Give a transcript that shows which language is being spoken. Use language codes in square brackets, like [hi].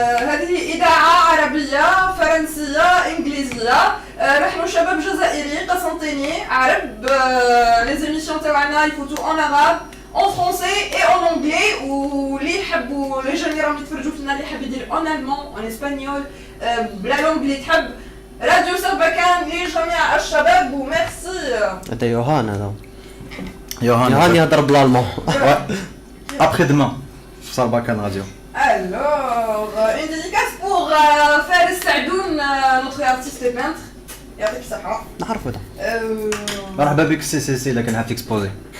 [ar] هذه إذاعة عربية فرنسية إنجليزية. نحن شباب جزائري قسنطيني عرب. [fr] les émissions [ar] تاعنا يفوتوا [fr] en arabe, en français et en anglais. [ar] واللي يحبوا لي جون راهم يتفرجوا فينا اللي حاب يدير [fr] en allemand, en espagnol, [ar] بلا لونغ اللي تحب. راديو سربكان لجميع الشباب وميرسي. هذا يوهان هذا يوهان يهضر بالالمان. [fr] Après demain sur Sarbacane Radio. Alors, une dédicace pour Faris Sadoun, notre artiste et peintre. [ar] يعطيك الصحة. نعرفو هذا. مرحبا بك سي اللي كان حاب تكسبوزي.